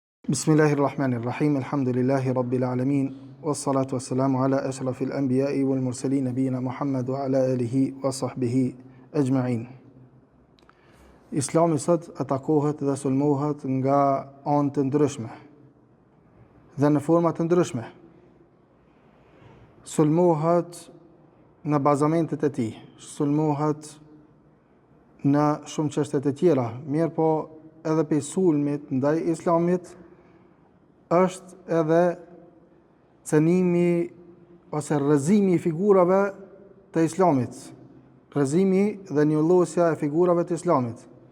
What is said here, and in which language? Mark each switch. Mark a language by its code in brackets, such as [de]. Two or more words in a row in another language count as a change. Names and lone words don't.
[ar] بسم الله الرحمن الرحيم. الحمد لله رب العالمين. والصلاة والسلام على أشرف الأنبياء والمرسلين نبينا محمد وعلى آله وصحبه أجمعين. [sq] Islami sot atakohet dhe sulmohet nga anë të ndryshme dhe në forma të ndryshme. Sulmohet në bazamentet e tij, sulmohet në shumë çështje të tjera, mirë po edhe pe sulmit ndaj Islamit është edhe cënimi ose rrëzimi i figurave të Islamit, rrëzimi dhe njollosja e figurave të Islamit,